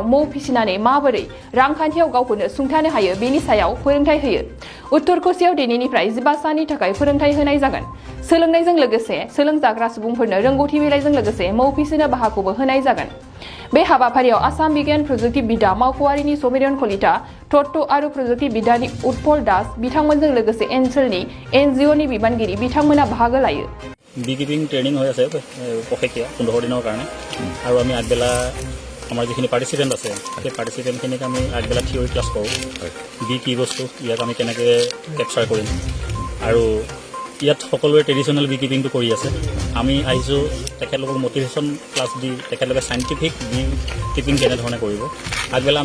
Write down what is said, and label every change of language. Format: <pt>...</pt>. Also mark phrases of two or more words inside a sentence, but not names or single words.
<brx>मौ फिसिनानै माबोरै रांखान्थियाव गावखौनो सुंथानो हायो बेनि सायाव फोरोंथाय होयो उत्तर कुसियाव दिनैनिफ्राय 15 साननि थाखाय फोरोंथाय होनाय जागोन सोलोंनायजों लोगोसे सोलोंजाग्रा सुबुंफोरनो रोंगौथि बिलाइजों लोगोसे मौ फिसिनो बाहागोबो होनाय जागोन बे हाबाफारियाव आसाम बिगियान प्रजुक्ति बिद्या मावख'आरिनि समिरन कलिता तत्व आरो प्रजुक्ति बिद्यानि उत्पल दास बिथांमोनजों लोगोसे ओनसोलनि एनजिअनि बिबानगिरि बिथांमोना बाहागो लायो</brx> <en>beekeeping training</en> <as>হৈ আছে পষেকীয়া 15 দিনৰ কাৰণে আৰু আমি আগবেলা আমাৰ যিখিনি পাৰ্টিচিপেণ্ট আছে সেই পাৰ্টিচিপেণ্টখিনিক আমি আগবেলা</as> <en>theory class</en> <as>কৰোঁ বি কি বস্তু ইয়াক আমি কেনেকৈ কেপচাৰ কৰিম আৰু ইয়াত সকলোৱে</as> <en>traditional bee keeping</en> <as>কৰি আছে আমি আহিছোঁ তেখেতলোকক</as> <en>motivation class</en> <as>দি তেখেতলোকে</as> <en>scientific bee keeping</en> <as>কেনেধৰণে কৰিব আগবেলা</as>